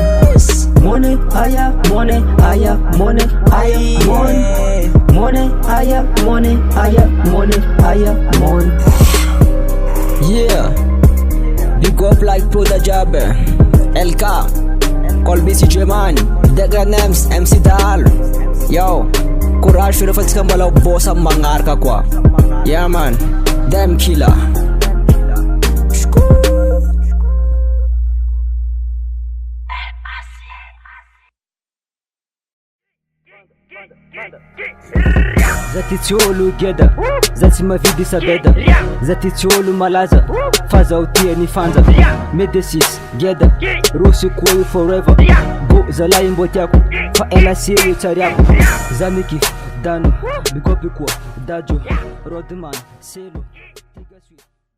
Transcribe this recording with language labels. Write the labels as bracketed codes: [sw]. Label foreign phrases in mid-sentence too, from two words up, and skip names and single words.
[en] Money, aya, money, aya, money, aya, money. Money, aya, money, aya, money, aya, money. Yeah. Big up like Proda Jabbe, LK, Colby CJ Money, Degra Nems, MC Dal. [mg] Yo, courage fira fatsika mbola bossa magnaraka koa. [en] Yeah man, damn killer. [mg] Zati tsy olo geda, za tsy mavidy sabeda. Zati tsy olo malaza, fa zaho tia ny fanja. Medesis, geda, rosy koa io forever. Go zalahy mbô tiako, fa ela serio tsariako. Za mikify, dano, bigopy koa, dajo, rodman, selo, tiga sweet.